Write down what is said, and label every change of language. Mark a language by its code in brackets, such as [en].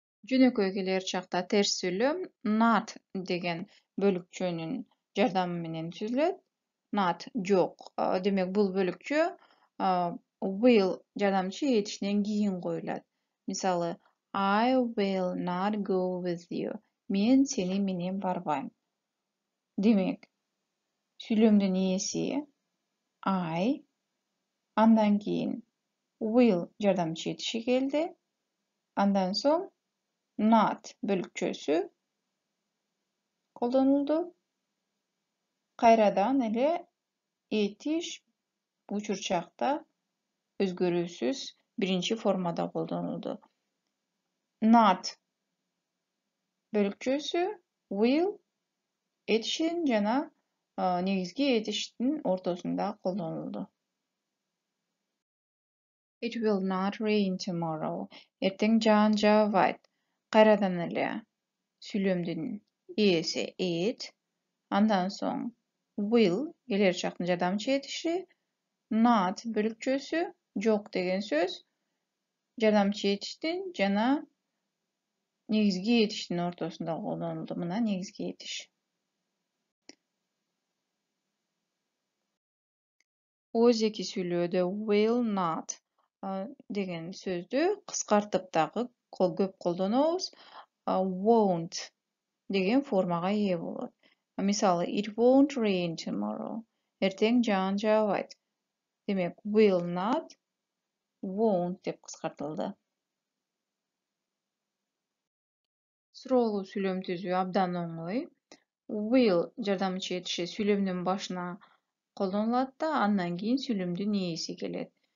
[ky] Жөнөкөй келер чакта терс сүйлөм not деген бөлүкчөнүн жардамы менен түзүлөт. Not жок. Демек бул бөлүкчө will жардамчы этишинен кийин коюлат. Мисалы, [en] I will not go with you. [ky] Мен сени менен барбайм. Демек, сүйлөмдүн ээси I, андан кийин will жардамчы этиши келди. Андан соң not бөлүкчөсү колдонулду. Кайрадан эле этиш учурчакта өзгөрүүсүз биринчи формада колдонулду. Not бөлүкчөсү will этишин жана негизги этиштин ортосунда колдонулду. [en] It will not rain tomorrow. [ky] Эртең жаан жаабайт. Кайрадан эле сүйлөмдүн ээси it, андан соң will келер чактын жардамчы этиши, not бөлүкчөсү жок деген сөз жардамчы этиштин жана негизги этиштин ортосунда колдонулду. Мына негизги этиш. Өзеки сүйлөөдө will not деген сөздү кыскартып дагы көп колдонобуз. Won't деген формага ээ болот. Мисалы, [en] it won't rain tomorrow. [ky] Эртең жаан жаабайт. Демек, will not, won't деп кыскартылды. Суроолуу сүйлөм түзүү абдан оңой. Will жардамчы этиши сүйлөмдүн башына колдонулат да, андан кийин сүйлөмдүн ээси келет.